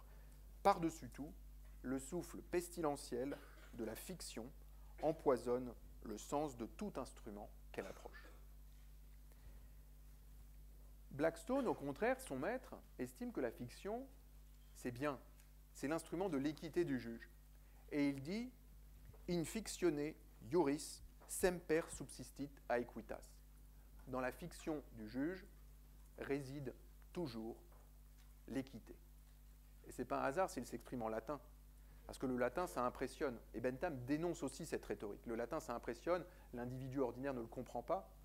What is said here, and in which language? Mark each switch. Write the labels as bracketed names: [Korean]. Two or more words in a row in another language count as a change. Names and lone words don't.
[French] Par-dessus tout, le souffle pestilentiel de la fiction empoisonne le sens de tout instrument qu'elle approche. Blackstone, au contraire, son maître, estime que la fiction, c'est bien, c'est l'instrument de l'équité du juge. Et il dit « [Latin] In fictione iuris semper subsistit aequitas ». [French] Dans la fiction du juge réside toujours l'équité. Et ce n'est pas un hasard s'il s'exprime en latin, parce que le latin, ça impressionne. Et Bentham dénonce aussi cette rhétorique. Le latin, ça impressionne, l'individu ordinaire ne le comprend pas.